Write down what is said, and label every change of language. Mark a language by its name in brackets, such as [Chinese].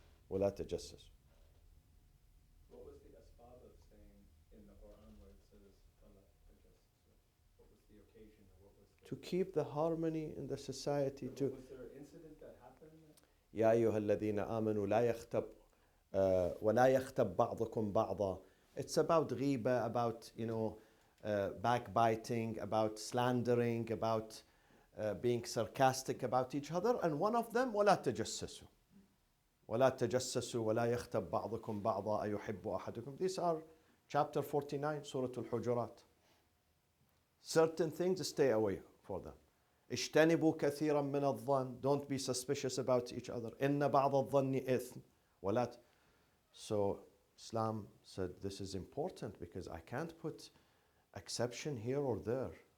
[Arabic] وَلَا تَجَسَّسُوا. [English] What was the asbab of saying in the Quran where it says, [Arabic] "Fala tajassasu"? [English] What was the occasion, or what was the... To keep the harmony in the society. Was there an incident that happened? [Arabic] يا أيها الذين آمنوا لا يغتب ولا يغتب بعضكم بعضا. [English] It's about ghiba, about backbiting, about slandering, about being sarcastic about each other. And one of them, [Arabic] ولا تجسسوا. ولا تجسسوا ولا يغتب بعضكم بعضا أيحب أحدكم. [English] These are chapter 49, Surah Al-Hujurat. Certain things, stay away for them. [Arabic] اجتنبوا كثيرا من الظن. [English] Don't be suspicious about each other. [Arabic] إن بعض الظن إثم. ولا. [English] So Islam said this is important because I can't put exception here or there.